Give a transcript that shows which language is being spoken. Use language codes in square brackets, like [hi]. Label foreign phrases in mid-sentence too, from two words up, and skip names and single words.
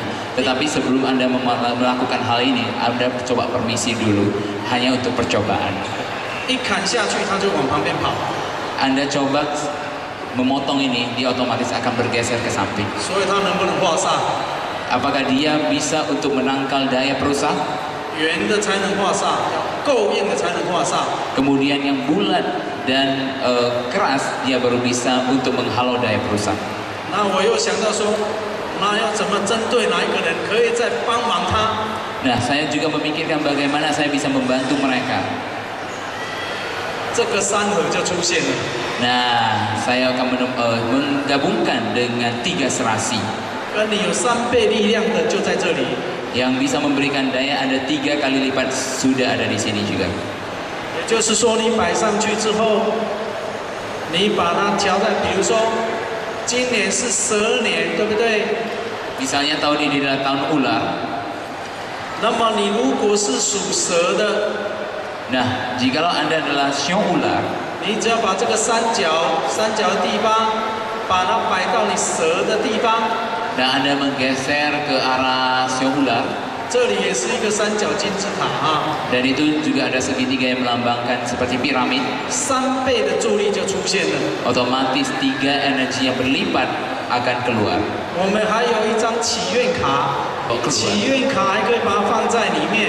[id] Tetapi sebelum Anda melakukan hal ini, Anda coba permisi dulu, hanya untuk percobaan. [zh] 一砍下去，它就往旁边跑。 [id] Anda coba memotong ini, dia otomatis akan bergeser ke samping. [zh] 所以它能不能化煞？ [id] Apakah dia bisa untuk menangkal daya perusak? [zh] 圆的才能化煞，要够硬的才能化煞。 [id] Kemudian yang bulat dan keras, dia baru bisa untuk menghalau daya perusak. [zh] 那我又想到说，那要怎么针对哪一个人可以再帮忙他？ [id] Nah, saya juga memikirkan bagaimana saya bisa membantu mereka. [zh] 这个三合就出现了。 [id] Nah, saya akan menggabungkan dengan 3 serasi. [zh] 跟你有3倍力量的就在这里。 [id] Yang bisa memberikan daya ada 3 kali lipat sudah ada di sini juga. [zh] 也就是说，你摆上去之后，你把它调在，比如说今年是蛇年，对不对？ [id] Misalnya tahun ini adalah tahun ular. [zh] 那么你如果是属蛇的， [id] Nah, jikalau Anda adalah siu ular, [zh] 你只要把这个三角的地方，把它摆到你蛇的地方， [id] dan Anda menggeser ke arah siu ular, [zh] 这里也是一个三角金字塔啊 [id] dan itu juga ada segitiga yang melambangkan seperti piramid, [zh] ，3 倍的助力就出现了。 [id] otomatis 3 energi yang berlipat akan keluar. [zh] 我们还有一张祈愿卡，祈愿卡还可以把它放在里面。